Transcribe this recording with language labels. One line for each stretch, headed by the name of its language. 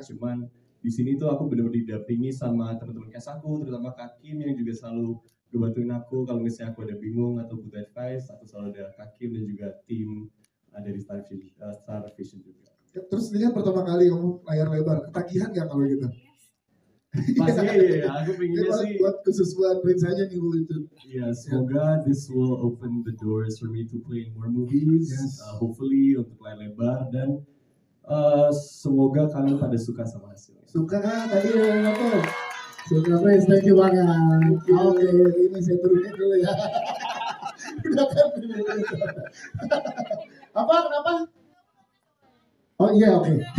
Indonesian: Cuman di sini tuh aku benar-benar didampingi sama teman-teman cast aku, terutama Kak Kim yang juga selalu ngebantuin aku kalau misalnya aku ada bingung atau butuh advice. Aku selalu ada Kak Kim dan juga tim dari Star Vision juga. Terus ini kan pertama kali kamu layar lebar, ketagihan gak kalau gitu? Pastinya ya, aku pinginnya sih buat khusus buat Prince aja nih Bu itu. Ya, semoga
English: this will open the doors for me to play in more movies.
Indonesian: Hopefully untuk layar lebar dan semoga kalian pada suka sama hasilnya. Suka kan tadi yang nonton? Suka Prince, thank you banget. Oke, ini saya turunin dulu ya. Udah kan? Apa? Kenapa? Oh iya, oke.